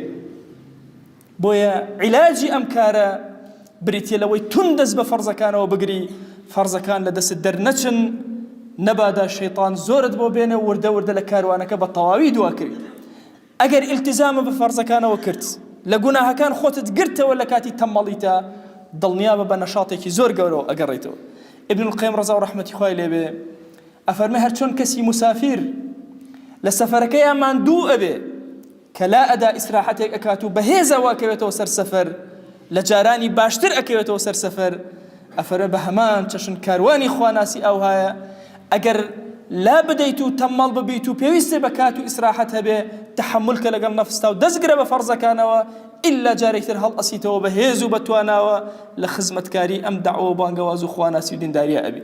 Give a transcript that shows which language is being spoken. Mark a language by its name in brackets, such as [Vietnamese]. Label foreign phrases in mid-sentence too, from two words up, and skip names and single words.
[Central Kurdish] بۆیە عیلاجی ئەم کارە بریتە لەوەی تون دەست بە فەرزەکانەوە بگری فەرزەکان لە دەست دەرنەچن نەبادا شەیطان زۆرت بۆ بێنە وردە وردە لە کاروانەکە بە تەواوی دوا کرد. ئەگەر ئیلتیزامە بە فەرزەکانەوە کرد لە گوناهەکان خۆتت گرتەوە لە کاتی تەمەڵیتە دڵنیابە بە نەشاطێکی زۆر گەورەوە ئەگەڕێتەوە. ابن القيم [Arabic] رضا ورحمتي [Central Kurdish] خوای لێبێ ئەفەرمێ هەر چۆن کەسی مسافر لە سەفەرەکەیان ماندوو ئەبێ کە لا ئەدا ئیسراحەتێک ئەکات و بەهێزەوە ئەکەوێتەوە سەر سەفەر لە جارانی باشتر ئەکەوێتەوە سەر سەفەر. ئەفەرمێ بە هەمان چەشن کاروانی خواناسی ئەو هایە ئەگەر لا بدەیت و تەمەڵ ببیت و پێویستێ بەکات و ئیسراحەت هەبێ تەحملکە لەگەڵ نەفستا و دەستگرە بە فەرزەکانەوە ئیلا جارێکتر هەڵ ئەسیتەوە بە هێز و بەتواناوە لە خزمەتکاری ئەم دەعوە بانگەواز و خواناسی و دینداریە ئەبی.